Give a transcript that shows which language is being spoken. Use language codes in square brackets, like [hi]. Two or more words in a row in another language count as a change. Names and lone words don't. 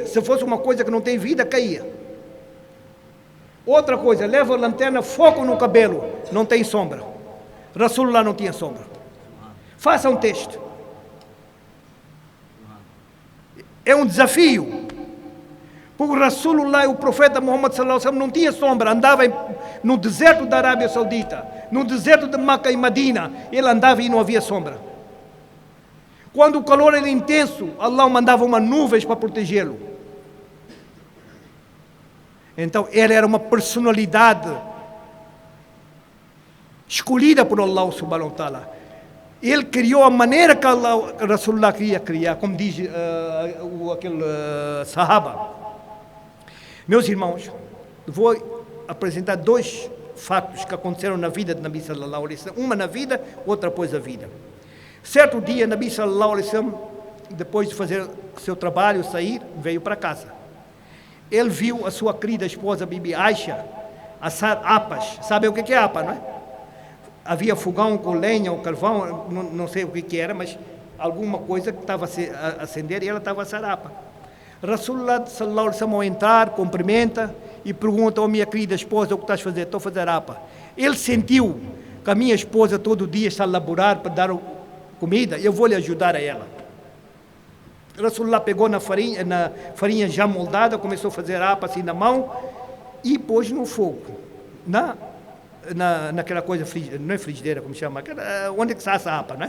[pt] Se fosse uma coisa que não tem vida, caía. Outra coisa, leva a lanterna, foco no cabelo, não tem sombra. Rasulullah não tinha sombra. Faça um teste. É um desafio. Porque o Rasulullah, o profeta Muhammad [ar] صلى الله عليه وسلم, [pt] não tinha sombra, andava no deserto da Arábia Saudita, no deserto de Meca e Medina, ele andava e não havia sombra. Quando o calor era intenso, Allah mandava uma nuvem para protegê-lo. Então, ele era uma personalidade escolhida por Allah [ar] سبحانه وتعالى. [pt] Ele criou a maneira que Allah, Rasulullah queria criar, como diz aquele sahaba. Meus irmãos, vou apresentar 2 fatos que aconteceram na vida de Nabi [ar] صلى الله عليه وسلم. [pt] Uma na vida, outra após a vida. Certo dia, [ar] نبي صلى الله عليه وسلم, [pt] depois de fazer seu trabalho, sair, veio para casa. Ele viu a sua querida esposa, Bibi Aisha, assar apas. Sabe o que é apa, não é? Havia fogão com lenha ou carvão, não sei o que era, mas alguma coisa que estava a acender e ela estava a assar apa. [ar] رسول الله صلى الله عليه وسلم, [pt] ao entrar, cumprimenta e pergunta à minha querida esposa: o que estás a fazer? Estou a fazer apa. Ele sentiu que a minha esposa todo dia está a laborar para dar comida, eu vou lhe ajudar a ela. Rasulullah pegou na farinha já moldada, começou a fazer apa assim na mão e pôs no fogo, naquela coisa, não é frigideira, como chama, onde que se assa a apa, não é?